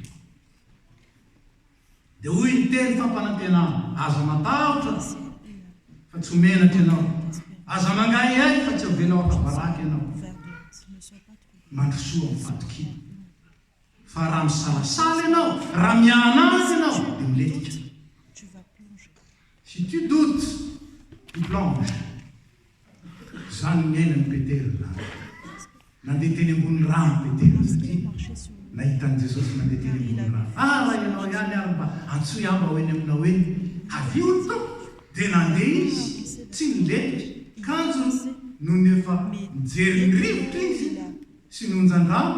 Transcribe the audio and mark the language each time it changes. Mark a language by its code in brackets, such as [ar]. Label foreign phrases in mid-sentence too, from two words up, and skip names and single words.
[mg] Dia hoy ny teny fampanantenana. Aza matahotra fa tsy homenatra ianao. Aza mangahy ahy fa tsy hovenao akabaraky ianao. Mandrosoa amin'ny fatokina. Fa raha misalasala ianao, raha miahana azy ianao, dia miletika. [fr] Si tu doutes, tu plonges. [mg] Zany ny ainan'ny Petera. Nandeha teny ambony rano Petera satria nahitan'i Jesosy nandeha teny ambony rano. Raha ianao ihany ary mba antsoy amba hoeny aminao hoe avio ny tompo. Dia nandeha izy, tsy niletika. Kanjo no nefa mijery ny rivotra izy sy nonjan-drano.